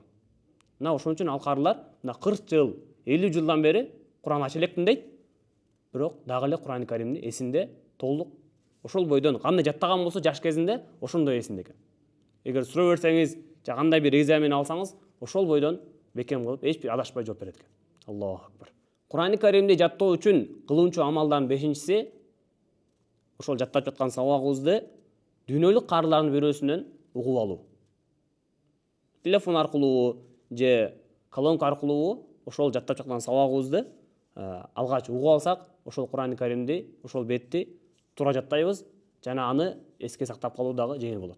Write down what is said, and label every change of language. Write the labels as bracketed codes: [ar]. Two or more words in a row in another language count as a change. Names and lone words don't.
[ky] Мына ошон үчүн ал карылар мына 40 жыл, 50 жылдан бери Куран ача элекмин дейт, бирок дагы эле Кур'ани Каримди эсинде толук ошол бойдон кандай жаттаган болсо жаш кезинде ошондой эсинде экен. Эгер суроо берсеңиз, же кандай бир экзамен алсаңыз, ошол бойдон бекем кылып, эч бир адашпай жооп берет экен. [ar] الله أكبر. [ky] Кур'ани Каримди жаттоо үчүн кылуунчу амалдардын бешинчиси ошол жаттап жаткан сабагыбызды дүйнөлүк каарылардын бирөөсүнөн угуп алуу. Телефон аркылуу же колонка аркылуу ошол жаттап жаткан сабагыбызды алгач угуп алсак, ошол Кур'ани Каримди, ошол бетти туура жаттайбыз жана аны эске сактап калуу дагы жеңил болот.